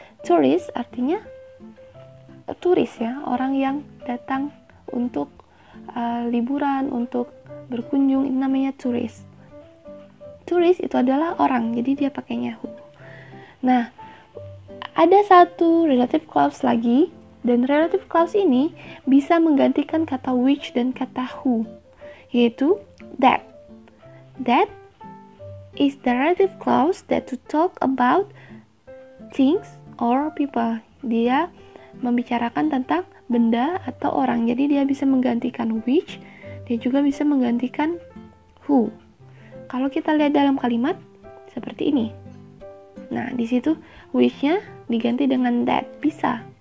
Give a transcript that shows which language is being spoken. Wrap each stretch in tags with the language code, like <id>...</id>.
<id>Tourist artinya turis ya, orang yang datang untuk liburan, untuk berkunjung, ini namanya turis. Turis itu adalah orang, jadi dia pakainya who. Nah, ada satu relative clause lagi, dan relative clause ini bisa menggantikan kata which dan kata who, yaitu that.</id> <en>That is the relative clause that to talk about things or people.</en> <id>Dia membicarakan tentang benda atau orang, jadi dia bisa menggantikan which, dia juga bisa menggantikan who. Kalau kita lihat dalam kalimat seperti ini, nah di situ which-nya diganti dengan that, bisa.</id>